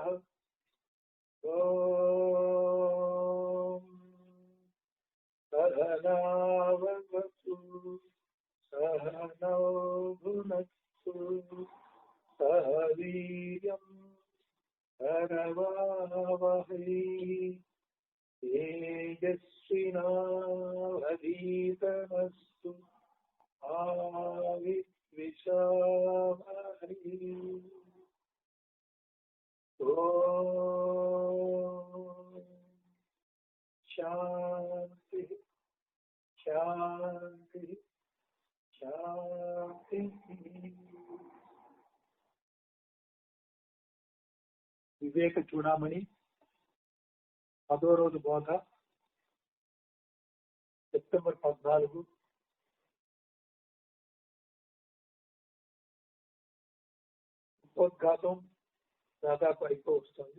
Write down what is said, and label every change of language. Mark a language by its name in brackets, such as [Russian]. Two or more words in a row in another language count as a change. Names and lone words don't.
[Sanskrit] ॐ सहनावतु सहनौ भुनक्तु सह वीर्यं करवावहै तेजस्विनावधीतमस्तु मा विद्विषावहै। ॐ शांति शांति शांति। [Telugu] వివేక చూడామణి 10వ రోజు బోధ సెప్టెంబర్ 14. ఉపోద్ఘాతం దాదాపు అయిపోవస్తుంది.